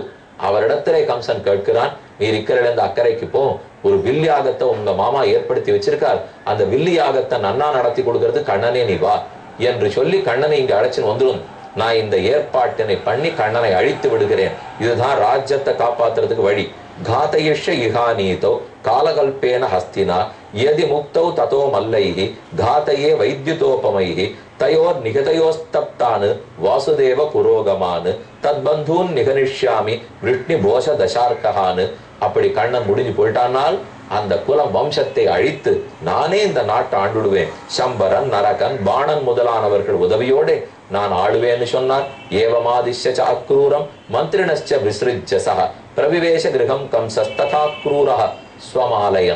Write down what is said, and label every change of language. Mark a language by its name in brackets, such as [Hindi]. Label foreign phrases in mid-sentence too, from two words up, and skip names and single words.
[Tamil] அவரிடத்திலே கம்சன் கேட்கிறான், நீ இருக்கிற இந்த அக்கறைக்கு போ, ஒரு வில்லியாகத்தை உங்க மாமா ஏற்படுத்தி வச்சிருக்கார், அந்த வில்லியாகத்தை நன்னா நடத்தி கொடுக்கறது கண்ணனே நீ வா என்று சொல்லி கண்ணனை இங்க அழைச்சின்னு வந்துடும். நான் இந்த ஏற்பாட்டினை பண்ணி கண்ணனை அழித்து விடுகிறேன். இதுதான் ராஜ்யத்தை காப்பாத்துறதுக்கு வழி. [Sanskrit] घातयिष्य इहानीतो कालकल्पेन हस्तिना यदि मुक्तौ ततो मल्लैहि घातये वैद्युतोपमैहि तयोर् निहतयोस्तप्तान् वासुदेव पुरोगमान् तद्बन्धून् निगनिष्यामि वृष्णिभोष दशार्कहान्. [Tamil] அப்படி கண்ணன் முடிஞ்சு போயிட்டானால் அந்த குலம் வம்சத்தை அழித்து நானே இந்த நாட்டை ஆண்டுடுவேன். சம்பரன் நரகன் பாணன் முதலானவர்கள் உதவியோடு நான் ஆடுவேன்னு சொன்னார். [Sanskrit] एवमादिश्य अक्रूरं मन्त्रिणश्च विसृज्य सह प्रविवेश गृहं कंसस्तदा क्रूरः स्वमालयम्.